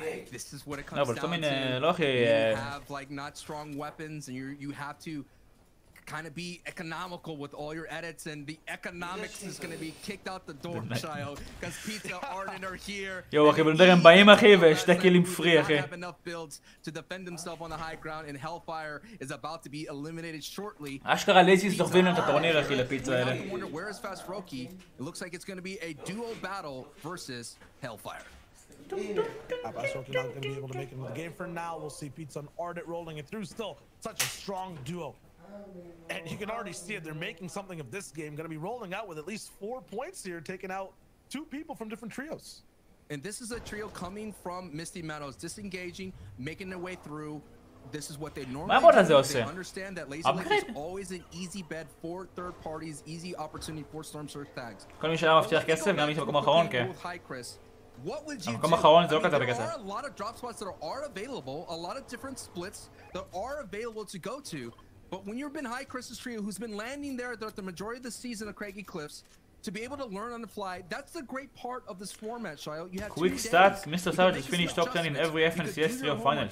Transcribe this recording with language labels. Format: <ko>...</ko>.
<en>This is what it comes down to. You have like not strong weapons, and you have to kind of be economical with all your edits, and the economics is going to be kicked out the door, child, because Pizza Arden are here.</en> <he>Yo, אחי, בנדר הם באים, אחי, ושתי כלים פרי, אחי.</he> <en>Have enough builds to defend himself on the high ground, and Hellfire is about to be eliminated shortly.</en> <he>אשכרה לייזיס דוחבים להם את הטורניר, אחי, לפיצה האלה.</he> <en>Where is Fast Roki? It looks like it's going to be a duo battle versus Hellfire. Abbas Roki not going to be able to make it in the game for now. We'll see Pizza and Ardit rolling it through. Still such a strong duo. And you can already see it. They're making something of this game. Going to be rolling out with at least 4 points here, taking out 2 people from different trios. And this is a trio coming from Misty Meadows, disengaging, making their way through. This is what they normally do. They understand that Laser Lake is always an easy bet for third parties, easy opportunity for Storm Surge tags.</en> <he>כל מי שהיה מבטיח כסף, גם מי שבמקום האחרון, כן.</he> <en>What would you do?</en> <he>במקום האחרון זה לא כזה בכסף.</he> <en>There are a lot of drop spots that are available, a lot of different splits that are available to go to. But when you've been Hyperx's trio, who's been landing there throughout the majority of the season at Craigie Cliffs, to be able to learn on the fly, that's the great part of this format, Shio. You have quick stats. Mr. Savage has finished top 10 in every FNCS trio finals.</en>